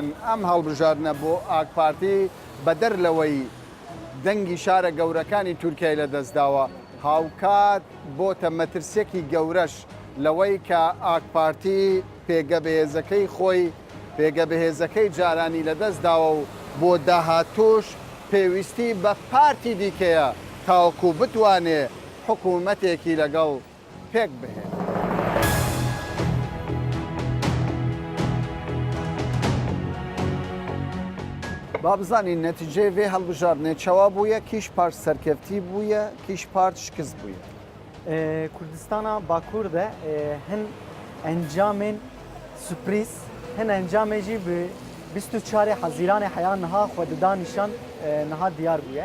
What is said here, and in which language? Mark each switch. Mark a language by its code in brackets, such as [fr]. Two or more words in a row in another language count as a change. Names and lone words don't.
[ckb] ئەم هەڵبژاردنە بۆ ئاک پارتی بەدەر لەوەی دەنگی شارە گەورەکانی تورکیای لەدەستداوە هاوکات بۆتە مەترسێکی گەورەش لەوەی کە ئاک پارتی پێگە بەهێزەکەی خۆی پێگە بەهێزەکەی جارانی لەدەستداوە و بۆ داهاتوش پێویستی بە پارتی دیکەیە تاوەکو بتوانێ حکوومەتێکی لەگەڵ پێک بهێن. با بزانین [ku] نەتیجەی vê هەڵبژاردنێ çawa bûye kîş part serkeftî bûye kîş part şikist bûye. Kurdistana Bakur de hin encamên sürpriz hin encamê jî bi 24 Haziranê heya niha xwe dida nîşan niha diyar bûye.